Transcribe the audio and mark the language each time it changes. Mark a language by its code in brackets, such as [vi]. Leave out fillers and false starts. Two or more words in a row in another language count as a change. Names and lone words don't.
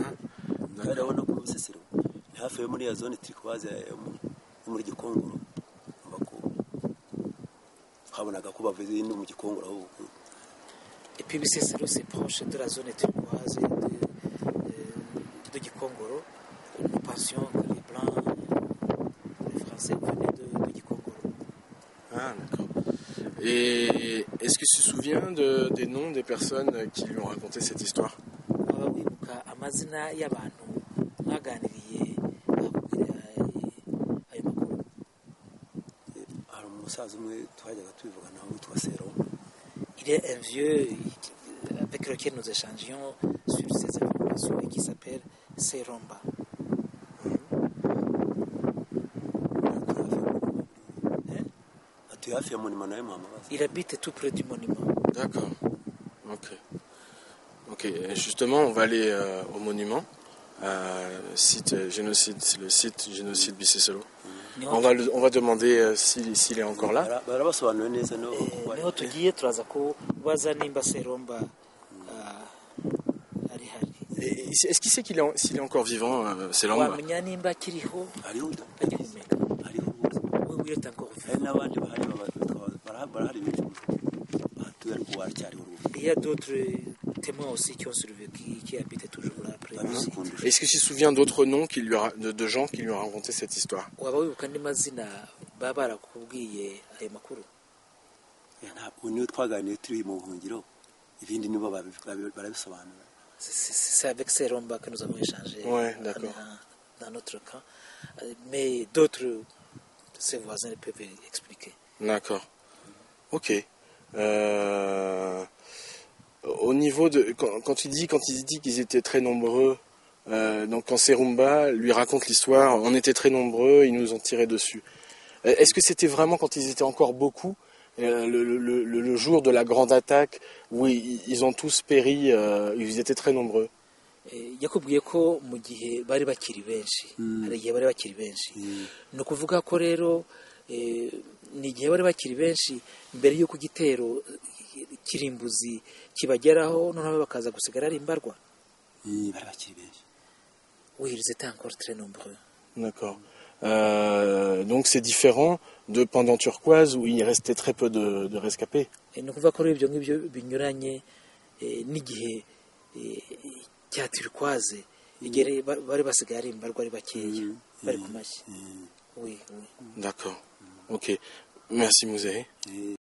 [fr] Et puis Bisesero, c'est proche de la zone turquoise de Gikongoro. Nous pensions que les Blancs, les Français venaient de Gikongoro. Ah, d'accord. Et est-ce que tu te souviens des noms des personnes qui lui ont raconté cette histoire? [rw] Wibuka amazina y'abantu mwaganiriye bakubwira ayo makuru? Hari umusaza umwe twajyaga tubivugana nawe witwa Sero. [fr] Il y a un vieux avec lequel nous échangions sur ces informations et qui s'appelle Seromba. Il habite tout près du monument. D'accord. Ok. Et justement, on va aller au monument, site génocide, c'est le site génocide Bisesero. On va demander s'il est encore là. [rw] Niho tugiye turaza kubaza nimba Seromba ari hari. [fr] Est-ce qu'il sait s'il est encore vivant, Seromba? [rw] Wamenya nimba akiriho agihumeka. [fr] Oui, il est encore vivant. Il y a d'autres témoins aussi qui ont survécu, qui habitent toujours là après. Est-ce que tu te souviens d'autres noms de gens qui lui ont raconté cette histoire? [rw] Waba wibuka andi mazina baba barakubwiye ayo makuru? [fr] C'est avec Seromba que nous avons échangé. Ouais, d'accord. Dans notre camp. Mais d'autres, ses voisins peuvent expliquer. D'accord. Ok. Au niveau de quand il dit qu'ils étaient très nombreux Donc quand Serumba lui raconte l'histoire, on était très nombreux, ils nous ont tiré dessus. Est-ce que c'était vraiment quand ils étaient encore beaucoup, le jour de la grande attaque, où ils ont tous péri, ils étaient très nombreux? [rw] yakubwiye ko mu gihe bari bakiri benshi hari igihe bari bakiri benshi ni ukuvuga ko rero ni igihe bari bakiri benshi mbere y'uko igitero kirimbuzi kibageraho noneho bakaza gusigara ari imbarwa. bari bakiri benshi. [fr] Oui, ils étaient encore très nombreux. D'accord. Donc c'est différent de pendant Turquoise où il restait très peu de rescapés. [rw] Ni ukuvuga ko rero ibyo ngibyo binyuranye n'igihe cya Turquoise igihe bari basigaye ari imbarwa ari bakeya bari ku mashyi. [fr] Oui, oui. D'accord. Ok. Merci Mouzaï.